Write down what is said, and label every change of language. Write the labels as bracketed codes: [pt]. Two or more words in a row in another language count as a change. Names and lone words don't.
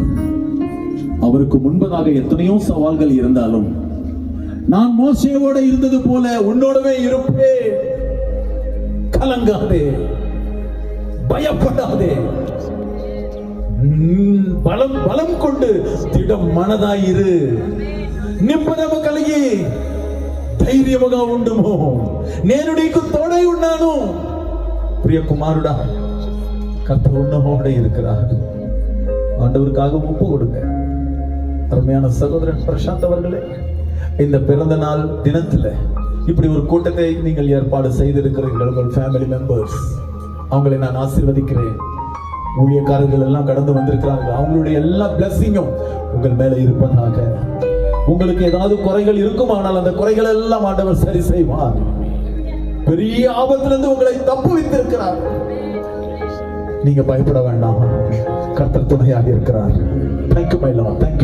[ta] அவருக்கு முன்பதாக எத்தனையோ சவால்கள் இருந்தாலும் நான் மோசேயோட இருந்தது போல உன்னோடவே இருப்பேன். கலங்காதே, பயப்படாதே, பலம் கொண்டு திடம் மனதாயிரு, [te] నింపదము కలిగి ధైర్యముగా ఉండుము, నేను నీకు తోడై ఉన్నాను. ప్రియ కుమారుడా, [ta] கர்த்தர் உன்னோட இருக்கிறார். ஆண்டவருக்காக ஒப்பு கொடுங்க. அருமையான சகோதரன் பிரசாந்த் அவர்களே, இந்த பிறந்த நாள் தினத்துல இப்படி ஒரு கூட்டத்தை நீங்கள் ஏற்பாடு செய்திருக்கிறீர்கள். உங்கள் [en] family members, [ta] அவங்களை நான் ஆசீர்வதிக்கிறேன். ஊழியக்காரர்கள் எல்லாம் கடந்து வந்திருக்கிறார்கள். அவங்களுடைய எல்லா பிளஸிங்கும் உங்கள் மேல இருப்பதாக. உங்களுக்கு ஏதாவது குறைகள் இருக்குமானால் அந்த குறைகள் எல்லாம் ஆண்டவர் சரி செய்வார். பெரிய ஆபத்திலிருந்து உங்களை தப்பு வைத்திருக்கிறார். நீங்க பயப்பட வேண்டாம், கர்த்தர் துணையாக இருக்கிறார். [en] Thank you my Lord. Thank you.